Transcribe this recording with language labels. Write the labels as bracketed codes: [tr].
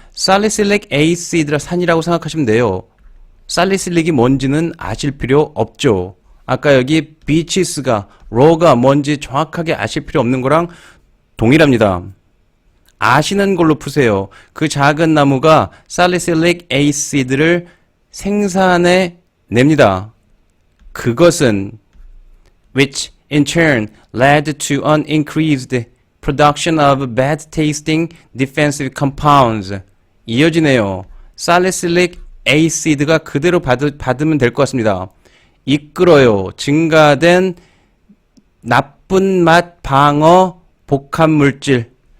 [ko] salicylic acid라 산이라고 생각하시면 돼요. 살리실릭이 뭔지는 아실 필요 없죠. 아까 여기 beeches가, raw가 뭔지 정확하게 아실 필요 없는 거랑 동일합니다. 아시는 걸로 푸세요. 그 작은 나무가 salicylic acid를 생산해 냅니다. 그것은 [en] which in turn led to an increased production of bad tasting defensive compounds. [ko] 이어지네요. salicylic acid가 그대로 받으면 될 것 같습니다. 이끌어요. 증가된 나쁜 맛 방어 복합물질.